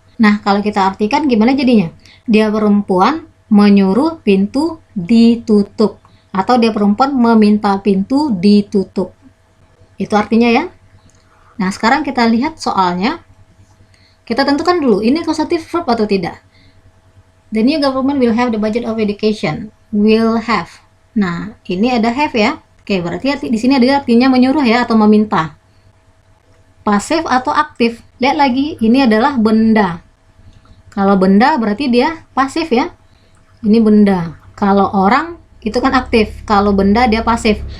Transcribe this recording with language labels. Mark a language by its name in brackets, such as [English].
[Indonesian] Nah, kalau kita artikan gimana jadinya? Dia perempuan menyuruh pintu ditutup, atau dia perempuan meminta pintu ditutup. Itu artinya ya. Nah, sekarang kita lihat soalnya. Kita tentukan dulu, ini causative verb atau tidak. [English] The new government will have the budget of education. Will have. [Indonesian] Nah, ini ada have ya. Oke, berarti di sini ada artinya menyuruh ya, atau meminta. Pasif atau aktif. Lihat lagi, ini adalah benda. Kalau benda berarti dia pasif ya. Ini benda. Kalau orang itu kan aktif. Kalau benda dia pasif.